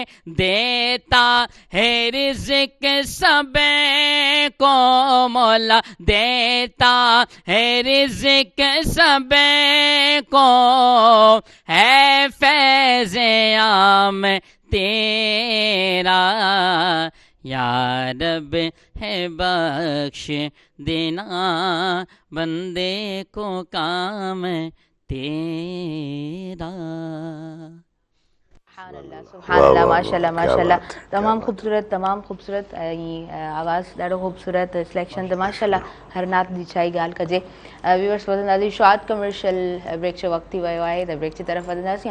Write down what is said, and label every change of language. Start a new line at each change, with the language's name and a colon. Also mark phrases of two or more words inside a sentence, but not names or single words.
Urdu: دیتا ہے رزق سب کو مولا دیتا ہے رزق سب کو ہے فیض عام تیرا یا رب ہے بخش دینا بندے کو کام تیرا.
Arabic: سبحان اللہ سبحان اللہ ماشاء اللہ ماشاء اللہ
Sindhi: تمام خوبصورت آواز ॾाढो خوبصورत सिलेक्शन त
Arabic: ماشاء الله
Sindhi: हर नात जी छा ई ॻाल्हि कजे. व्यूअर्स वधंदासीं
English: short commercial break
Sindhi: जो वक़्तु थी वियो आहे त ब्रेक जी तरफ़ वधंदासीं.